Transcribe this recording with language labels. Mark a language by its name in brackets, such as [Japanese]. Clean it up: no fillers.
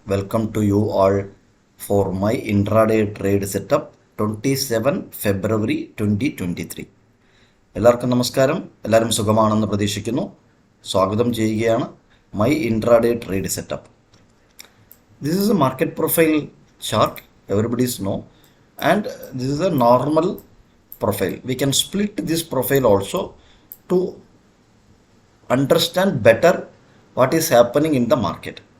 [English] Welcome to you all for my intraday trade setup 27 February 2023. [Malayalam] എല്ലാവർക്കും നമസ്കാരം. എല്ലാവരും സുഖമാണെന്ന് പ്രതീക്ഷിക്കുന്നു. സ്വാഗതം ചെയ്യുകയാണ് [English] My intraday trade setup. This is a market profile chart, everybody know, and this is a normal profile. We can split this profile also to understand better what is happening in the market.